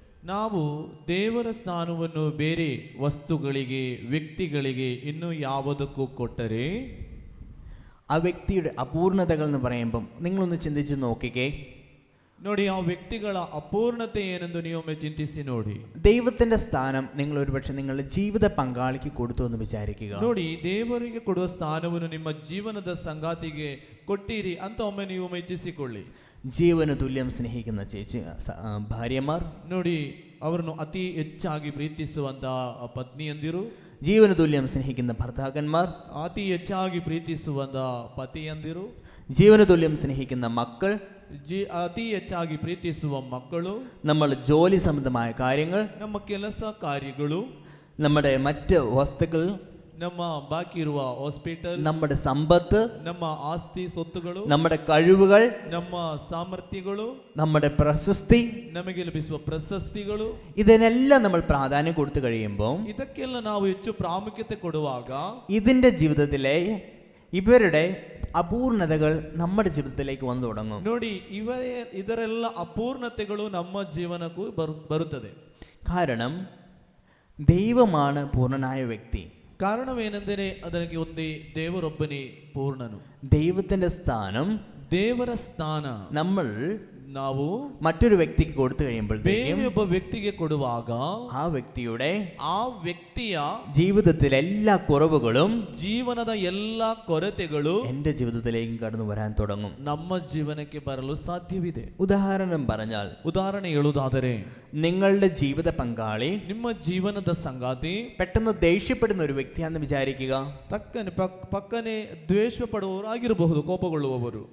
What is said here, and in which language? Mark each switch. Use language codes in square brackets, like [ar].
[kn] ನಾವು ದೇವರ ಸ್ಥಾನವನ್ನು ಬೇರೆ ವಸ್ತುಗಳಿಗೆ, ವ್ಯಕ್ತಿಗಳಿಗೆ, ಇನ್ನು ಯಾವುದಕ್ಕೂ ಕೊಟ್ಟರೆ [ml] ആ വ്യക്തിയുടെ അപൂർണതകൾ എന്ന് പറയുമ്പം നിങ്ങളൊന്ന് ചിന്തിച്ച് നോക്കിക്കേ. [kn] ನೋಡಿ, ಆ ವ್ಯಕ್ತಿಗಳ ಅಪೂರ್ಣತೆ ಏನೆಂದು ನೀವೊಮ್ಮೆ ಚಿಂತಿಸಿ ನೋಡಿ. [ml] ദൈവത്തിന്റെ സ്ഥാനം നിങ്ങൾ ഒരുപക്ഷെ നിങ്ങളുടെ ജീവിത പങ്കാളിക്ക് കൊടുത്തു എന്ന് വിചാരിക്കുക. [kn] ನೋಡಿ, ದೇವರಿಗೆ ಕೊಡುವ ಸ್ಥಾನವನ್ನು ನಿಮ್ಮ ಜೀವನದ ಸಂಗಾತಿಗೆ ಕೊಟ್ಟಿರಿ ಅಂತ ಒಮ್ಮೆ ನೀವು ಮೆಚ್ಚಿಸಿಕೊಳ್ಳಿ. [ml] ജീവന് തുല്യം സ്നേഹിക്കുന്ന ഭാര്യമാർ, [kn] ನೋಡಿ, ಅವರನ್ನು ಅತಿ ಹೆಚ್ಚಾಗಿ ಪ್ರೀತಿಸುವಂತ ಪತ್ನಿಯಂದಿರು, [ml] ജീവന് തുല്യം സ്നേഹിക്കുന്ന ഭർത്താക്കന്മാർ, [kn] ಅತಿ ಹೆಚ್ಚಾಗಿ ಪ್ರೀತಿಸುವಂತ ಪತಿಯಂದಿರು, [ml] ജീവന് തുല്യം സ്നേഹിക്കുന്ന മക്കൾ, [kn] ಅತಿ ಹೆಚ್ಚಾಗಿ ಪ್ರೀತಿಸುವ ಮಕ್ಕಳು, [ml] നമ്മൾ ജോലി സംബന്ധമായ കാര്യങ്ങൾ, [kn] ನಮ್ಮ ಕೆಲಸ ಕಾರ್ಯಗಳು, [ml] നമ്മുടെ മറ്റ് വസ്തുക്കൾ, [kn] ನಮ್ಮ ಬಾಕಿ ಇರುವ ಹಾಸ್ಪಿಟಲ್, [ml] നമ്മുടെ സമ്പത്ത്, [kn] ನಮ್ಮ ಆಸ್ತಿ ಸೊತ್ತುಗಳು, [ml] നമ്മുടെ കഴിവുകൾ, [kn] ನಮ್ಮ ಸಾಮರ್ಥ್ಯಗಳು, [ml] നമ്മുടെ പ്രശസ്തി, [kn] ನಮಗೆ ಲಭಿಸುವ ಪ್ರಶಸ್ತಿಗಳು, [ml] ഇതിനെല്ലാം നമ്മൾ പ്രാധാന്യം കൊടുത്തു കഴിയുമ്പോൾ [kn] ಇದಕ್ಕೆಲ್ಲ ನಾವು ಹೆಚ್ಚು ಪ್ರಾಮುಖ್ಯತೆ ಕೊಡುವಾಗ [ml] ഇതിൻ്റെ ജീവിതത്തിലെ ഇവരുടെ അപൂർണതകൾ നമ്മുടെ ജീവിതത്തിലേക്ക് വന്നു തുടങ്ങും. [kn] ನೋಡಿ, ಇದರೆಲ್ಲ ಅಪೂರ್ಣತೆಗಳು ನಮ್ಮ ಜೀವನಕ್ಕೂ ಬರುತ್ತದೆ. [ml] കാരണം ദൈവമാണ് പൂർണ്ണനായ വ്യക്തി. [kn] ಕಾರಣವೇನೆಂದರೆ ಅದಕ್ಕೆ ಒಂದೇ ದೇವರೊಬ್ಬನೇ ಪೂರ್ಣನು. [ml] ദൈവത്തിന്റെ സ്ഥാനം, [kn] ದೇವರ ಸ್ಥಾನ ನಾವು [ml] മറ്റൊരു വ്യക്തിക്ക് കൊടുത്തു കഴിയുമ്പോഴത്തേക്കും [kn] ಒಬ್ಬ ವ್ಯಕ್ತಿಗೆ ಕೊಡುವಾಗ [ml] ആ വ്യക്തിയുടെ ജീവിതത്തിലെ എല്ലാ കുറവുകളും, [kn] ಜೀವನದ ಎಲ್ಲ ಕೊರತೆಗಳು [ml] എന്റെ ജീവിതത്തിലേക്കും കടന്നു വരാൻ തുടങ്ങും. [kn] ನಮ್ಮ ಜೀವನಕ್ಕೆ ಬರಲು ಸಾಧ್ಯವಿದೆ. [ml] ഉദാഹരണം പറഞ്ഞാൽ, [kn] ಉದಾಹರಣೆ ಹೇಳುವುದಾದರೆ, [ml] നിങ്ങളുടെ ജീവിത പങ്കാളി, [kn] ನಿಮ್ಮ ಜೀವನದ ಸಂಗಾತಿ [ml] പെട്ടെന്ന് ദേഷ്യപ്പെടുന്ന ഒരു വ്യക്തിയാണെന്ന് വിചാരിക്കുക. [kn] ಪಕ್ಕನೆ ದ್ವೇಷ ಪಡುವವರಾಗಿರಬಹುದು, ಕೋಪಗೊಳ್ಳುವವರು.